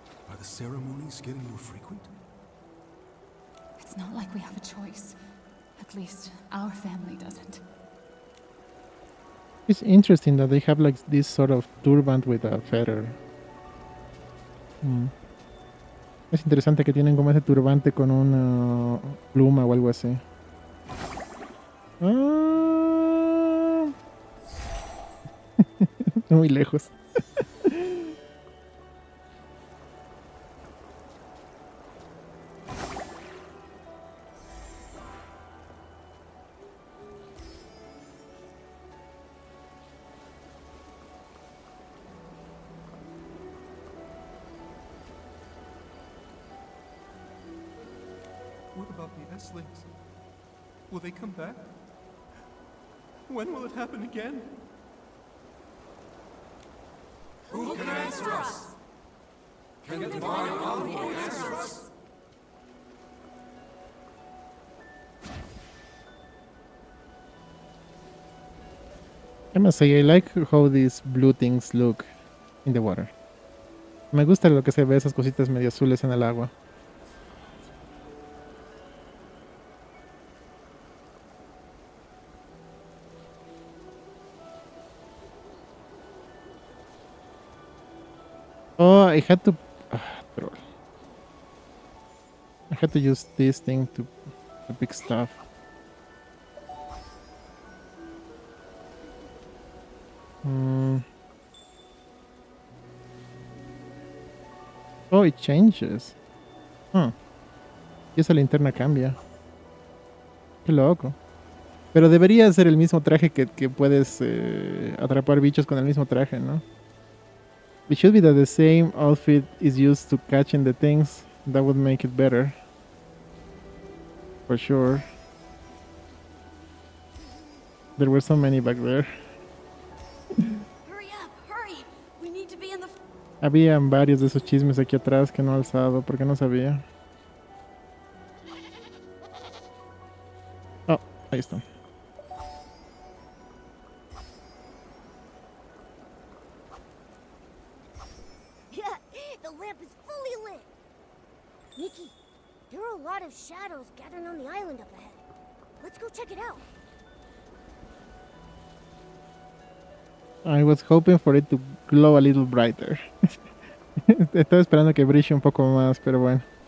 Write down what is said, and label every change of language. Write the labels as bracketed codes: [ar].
[en] Are the ceremonies getting more frequent? It's not like we have a choice. At least, our family doesn't. it's interesting that they have like this sort of turban with a feather. [es] Es interesante que tienen como ese turbante con una pluma o algo así. Ah. Muy lejos. [en] What about the S-Lings? Will they come back? When will it happen again? Who can answer us? Can the divine envoy answer us? I must say, I like how these blue things look in the water. [es] Me gusta lo que se ve esas cositas medio azules en el agua. [en] Oh, I had to... troll. I had to use this thing to pick stuff. Oh, it changes. Huh. [es] Y esa linterna cambia. Qué loco. Pero debería ser el mismo traje que puedes atrapar bichos con el mismo traje, ¿no? [en] It should be that the same outfit is used to catching the things. That would make it better. For sure. There were so many back there. Hurry up, hurry! We need to be in the... [es] Habían varios de esos chismes aquí atrás que no he alzado porque no sabía. Oh, ahí están. [en] The lamp is fully lit. Nikki, there are a lot of shadows gathering on the island up ahead. Let's go check it out. I was hoping for it to glow a little brighter. [es] Estaba esperando que brille un poco más, pero bueno.